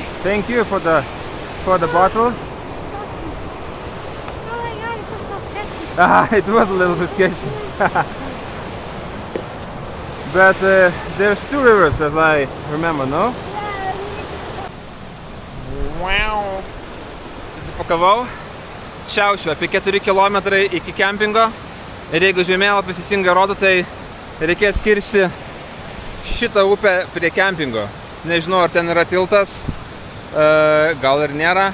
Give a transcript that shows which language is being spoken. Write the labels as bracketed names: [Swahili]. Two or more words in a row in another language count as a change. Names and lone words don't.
[English] Thank you for the bottle. Oh my god, it was so sketchy. It was a little bit sketchy. But there's 2 rivers as I remember, no? Yeah, we need to [Lithuanian] Wow. Susipakavau. Šiaušiu apie 4 km iki kempingo. Ir jeigu žemėlapis teisingai rodo, tai reikės kirsti šitą upę prie kempingo. Nežinau, ar ten yra tiltas, gal ir nėra.